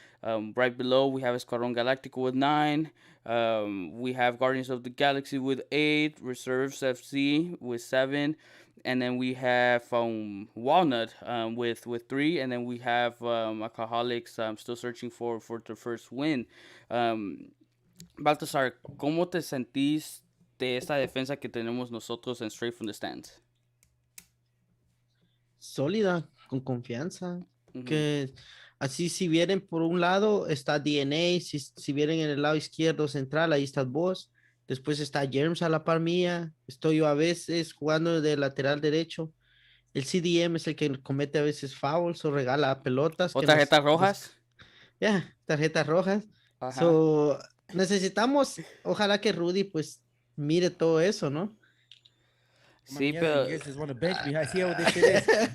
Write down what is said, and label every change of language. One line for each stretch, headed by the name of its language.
English: Right below, we have Escuadron Galactica with 9. We have Guardians of the Galaxy with 8. Reserves FC with 7. And then we have Walnut with 3. And then we have Alcoholics still searching for the first win.
Spanish: Baltasar, ¿cómo te sentís de esta defensa que tenemos nosotros en Straight from the Stands? Sólida, con confianza. Ujú. Que así si vienen por un lado está DNA, si vienen en el lado izquierdo central, ahí estás vos. Después está Germs a la par mía. Estoy yo a veces jugando de lateral derecho. El CDM es el que comete a veces fouls o regala pelotas. ¿O que tarjetas rojas? Ya, tarjetas rojas. Ajá. So, necesitamos, ojalá que Rudy pues mire todo eso, ¿no?
English: See,
Spanish: Mierda,
English: you but guys just want to bench me. I see how this shit is.